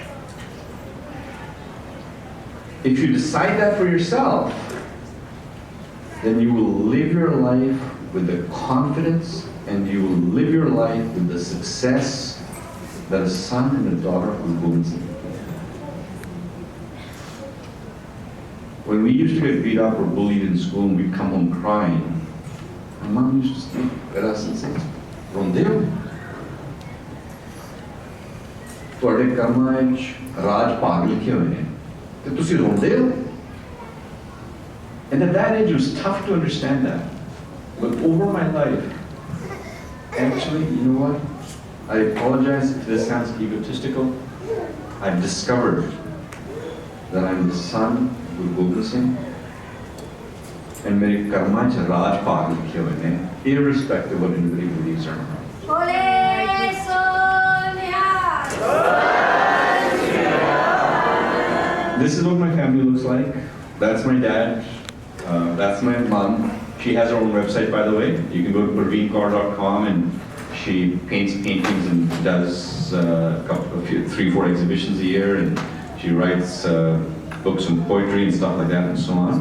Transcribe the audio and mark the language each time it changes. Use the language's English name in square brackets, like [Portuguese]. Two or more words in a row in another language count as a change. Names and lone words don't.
[English] If you decide that for yourself, then you will live your life with the confidence, and you will live your life with the success that a son and a daughter of Guru Gobind Singh. When we used to get beat up or bullied in school and we'd come home crying, my mom used to speak at us and say, [Punjabi] "Rondeo, ਤੁਹਾਡੇ ਕਰਮਾਂ ਵਿੱਚ ਰਾਜ ਭਾਗ ਲਿਖੇ ਹੋਏ ਨੇ ਤੇ ਤੁਸੀਂ ਰੋਂਦੇ ਹੋ?" [English] And at that age, it was tough to understand that. But over my life, actually, you know what? I apologize if this sounds egotistical. I've discovered that I'm the son of Guru Gobind Singh, and [Punjabi] ਮੇਰੇ ਕਰਮਾਂ 'ਚ ਰਾਜ ਭਾਗ ਲਿਖੇ ਹੋਏ ਨੇ, [English] irrespective of what anybody believes or not. This is what my family looks like. That's my dad. That's my mom. She has her own website, by the way. You can go to parveenkaur.com, and she paints paintings and does 3-4 exhibitions a year, and she writes books and poetry and stuff like that and so on.